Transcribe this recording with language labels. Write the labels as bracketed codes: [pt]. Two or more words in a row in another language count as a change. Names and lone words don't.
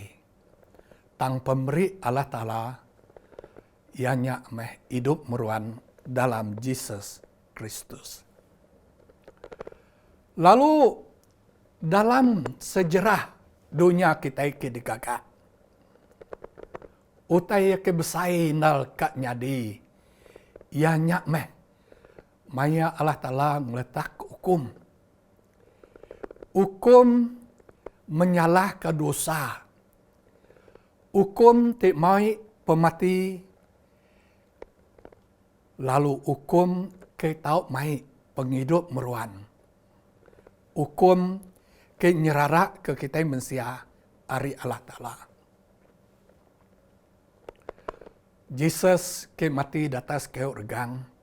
[iba] Tang pemberi Allah Ta'ala ianya meh hidup meruan dalam Yesus Kristus. Lalu dalam sejarah dunia kita ke digagak. Utai ke besai nal kak nyadi. Ianya meh. Maya Allah Ta'ala meletak hukum. Hukum menyalah ke dosa. Hukum tak mai pemati. Lalu hukum ke tau mai penghidup meruan. Hukum ke nyerarak ke kita manusia ari Allah Ta'ala. Yesus ke mati di atas kayu regang.